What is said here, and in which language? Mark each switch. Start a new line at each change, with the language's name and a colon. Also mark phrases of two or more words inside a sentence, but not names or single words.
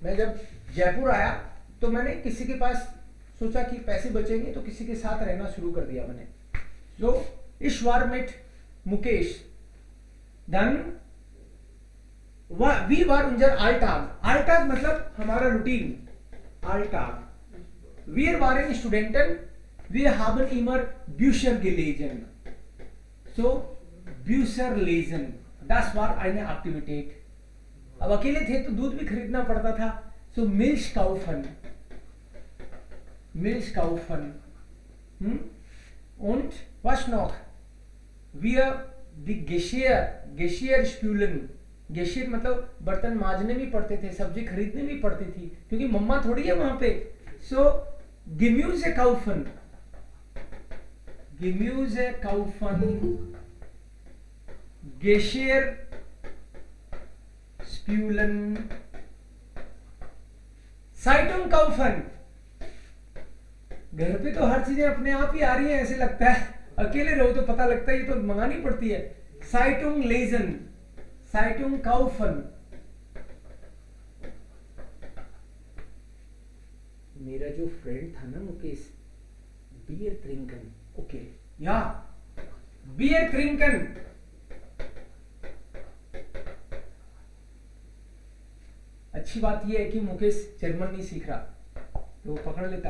Hindi: मैं जब जयपुर आया तो मैंने किसी के पास सोचा कि पैसे बचेंगे तो किसी के साथ रहना शुरू कर दिया मैंने।
German: तो ich war mit Mukesh dann wie war unser Alltag.
Hindi: आल्टाग मतलब हमारा रूटीन आल्टाग।
German: Wir waren Studenten, wir haben immer Bücher gelesen. So, Bücher lesen, das war eine Aktivität.
Hindi: अब अकेले थे तो दूध भी खरीदना पड़ता था।
German: So, Milch kaufen, Milch kaufen. Und was noch? Wir die Geschirr spülen.
Hindi: Geschirr मतलब बर्तन मांजने भी पड़ते थे, सब्जी खरीदने भी पड़ती थी, क्योंकि मम्मा थोड़ी है वहां पे।
German: So, Gemüse kaufen, Gemüse kaufen, Geschirr spülen, Zeitung kaufen।
Hindi: घर पे तो हर चीजें अपने आप ही आ रही है, ऐसे लगता है। अकेले रहो तो पता लगता है ये तो मंगानी पड़ती है।
German: Zeitung lesen, Zeitung kaufen।
Hindi: मेरा जो फ्रेंड था ना मुकेश,
German: Bier trinken,
Hindi: ओके या
German: Bier trinken,
Hindi: अच्छी बात यह है कि मुकेश जर्मन नहीं सीख रहा तो वो पकड़ लेता।